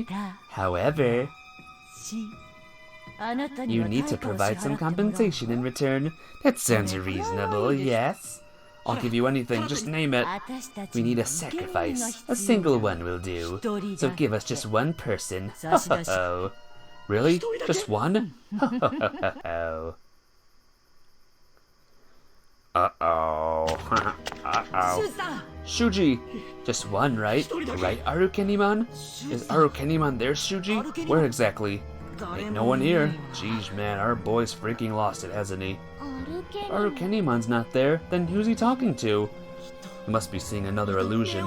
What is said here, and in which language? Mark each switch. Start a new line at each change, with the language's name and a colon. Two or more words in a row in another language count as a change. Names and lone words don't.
English: However, you need to provide some compensation in return. That sounds reasonable, yes? I'll give you anything, just name it. We need a sacrifice. A single one will do. So give us just one person. Ho ho ho. Really? Just one? Ho ho ho ho. Uh-oh. Uh-oh. Shuuji! Just one, right? Right, Arukenimon? Is Arukenimon there, Shuuji? Where exactly? Ain't no one here. Jeez, man, our boy's freaking lost it, hasn't he? Arukenimon's not there. Then who's he talking to? He must be seeing another illusion.